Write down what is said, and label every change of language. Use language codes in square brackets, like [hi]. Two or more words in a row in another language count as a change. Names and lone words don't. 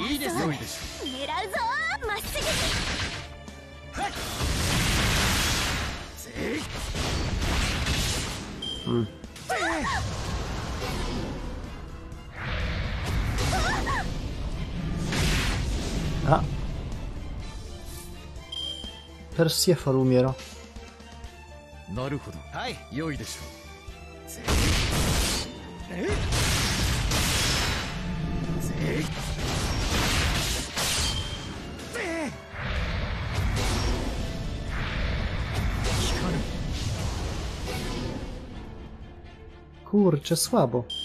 [ja] いいですよ。いいです。狙うぞ。まっすぐ。はい。うん。A! [pl] Percival umiera. [ja] なるほど。はい、良いでしょう。 [pl] Kurczę, słabo.